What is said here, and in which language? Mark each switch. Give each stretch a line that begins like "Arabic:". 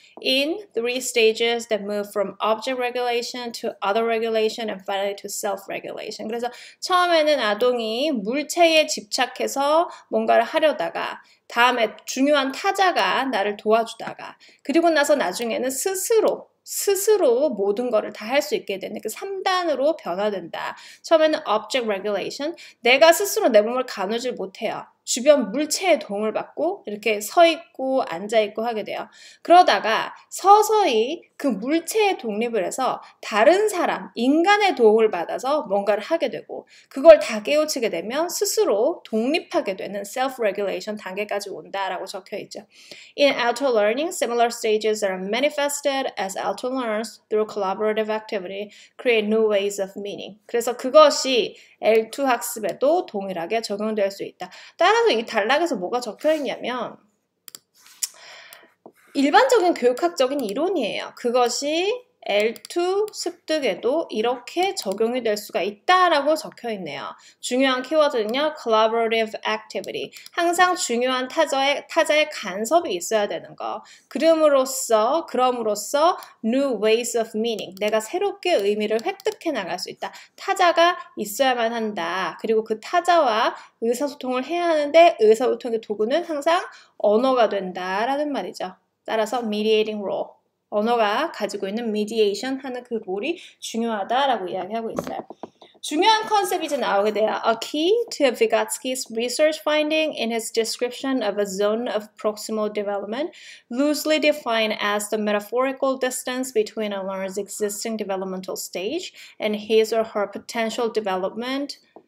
English: In 3 stages that move from object regulation to other regulation and finally to self-regulation.
Korean: 그래서 처음에는 아동이 물체에 집착해서 뭔가를 하려다가 다음에 중요한 타자가 나를 도와주다가 그리고 나서 나중에는 스스로 모든 거를 다 할 수 있게 되는 그 3단으로 변화된다. 처음에는 object regulation, 내가 스스로 내 몸을 가누질 못해요. 주변 물체의 도움을 받고 이렇게 서 있고 앉아 있고 하게 돼요. 그러다가 서서히 그 물체에 독립을 해서 다른 사람, 인간의 도움을 받아서 뭔가를 하게 되고 그걸 다 깨우치게 되면 스스로 독립하게 되는 self-regulation 단계까지 온다라고 적혀 있죠.
English: In auto learning, similar stages are manifested as auto learners through collaborative activity, create new ways of meaning.
Korean: 그래서 그것이 L2 학습에도 동일하게 적용될 수 있다. 따라서 이 단락에서 뭐가 적혀 있냐면 일반적인 교육학적인 이론이에요. 그것이 L2 습득에도 이렇게 적용이 될 수가 있다라고 적혀 있네요. 중요한 키워드는요.
English: collaborative activity.
Korean: 항상 중요한 타자의 간섭이 있어야 되는 거. 그럼으로써
English: new ways of meaning.
Korean: 내가 새롭게 의미를 획득해 나갈 수 있다. 타자가 있어야만 한다. 그리고 그 타자와 의사소통을 해야 하는데 의사소통의 도구는 항상 언어가 된다라는 말이죠. 따라서
English: mediating role.
Korean: 언어가 가지고 있는 mediation 하는 그 롤이 중요하다라고 이야기하고 있어요. 중요한 컨셉이 이제 나오게 돼요.
English: A key to Vygotsky's research finding in his description of a zone of proximal development, loosely defined as the metaphorical distance between a learner's existing developmental stage and his or her potential development.